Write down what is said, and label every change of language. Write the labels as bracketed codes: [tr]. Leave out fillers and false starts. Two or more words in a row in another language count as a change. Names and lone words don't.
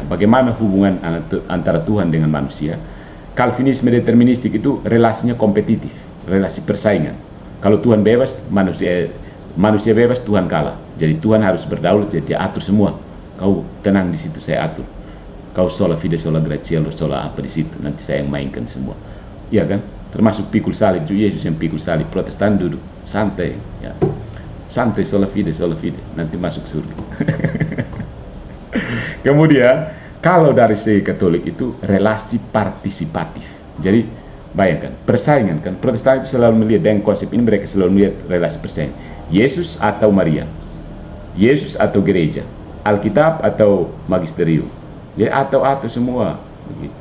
[id] Bagaimana hubungan antara Tuhan dengan manusia? Calvinisme deterministik itu relasinya kompetitif, relasi persaingan. Kalau Tuhan bebas, manusia bebas, Tuhan kalah. Jadi Tuhan harus berdaulat, jadi dia atur semua. Kau tenang di situ, saya atur. Kau [la] sola fide, sola gratia, [id] sola apa di situ, nanti saya yang mainkan semua. Iya kan? Termasuk pikul salib, Yesus yang pikul salib. Protestan duduk santai, ya. Santai, [la] sola fide, [id] nanti masuk surga. Kemudian kalau dari segi Katolik itu relasi partisipatif. Jadi bayangkan, persaingan kan. Protestan itu selalu melihat dengan konsep ini, mereka selalu melihat relasi persaingan. Yesus atau Maria, Yesus atau gereja, Alkitab atau magisterium, ya atau semua begitu.